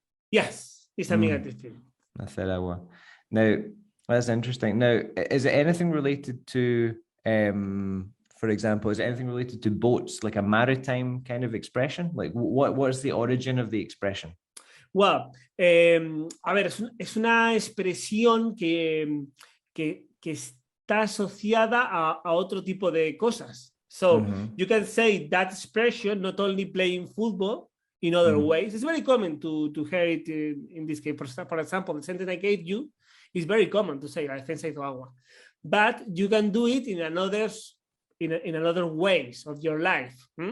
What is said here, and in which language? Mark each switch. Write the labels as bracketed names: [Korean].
[English] Yes, it's a negative thing. Hacer agua. Now, that's interesting. Now, is it anything related to, for example, is it anything related to boats, like a maritime kind of expression? Like, what's the origin of the expression? [Spanish] Well, a ver, es una expresión que está asociada a otro tipo de cosas. [English] So you can say that expression not only playing football in other ways. It's very common to hear it in this case. For example, the sentence I gave you is very common to say [Spanish] la defensa hizo agua, [English] but you can do it in another ways of your life.